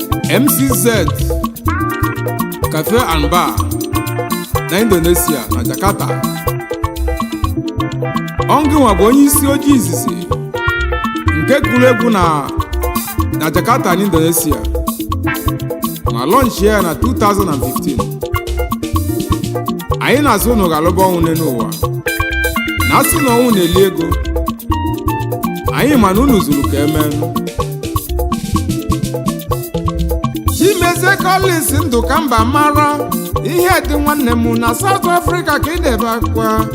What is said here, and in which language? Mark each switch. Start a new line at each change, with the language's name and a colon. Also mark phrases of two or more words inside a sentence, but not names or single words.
Igbo: M C Z, Cafe and Bar na Indonesia, na Jakarta. Ọ ngị nwa bụ onye isi ojii izizi nke kụrụ egwu na, na Jakarta na Indonesia. Ma launch ya na two thousand and fifteen. Anyị na-asị unu ga-alụba ọnwụ n'elu ụwa. Na asị na ọnwụ na-eli ego. Anyị ma na unu zuru ka eme. Chimezie Collins ndụ ka mba mara. Ihe dị nwanne m na South Africa ka ị na-ebe akwa.